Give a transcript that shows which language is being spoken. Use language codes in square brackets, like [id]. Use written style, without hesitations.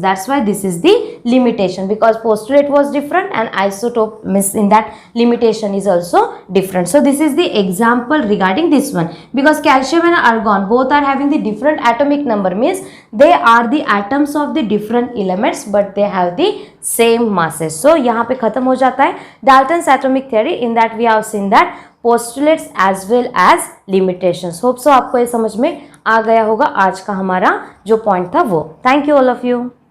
[en] That's why this is the limitation, because postulate was different and isotope means in that limitation is also different. So this is the example regarding this one, because calcium and argon both are having the different atomic number, means they are the atoms of the different elements but they have the same masses. [hi] So यहाँ पे खत्म हो जाता है Dalton's atomic theory. [en] In that we have seen that postulates as well as limitations. Hope so [hi] आपको ये समझ में आ गया होगा आज का हमारा जो पॉइंट था वो. [en] Thank you all of you.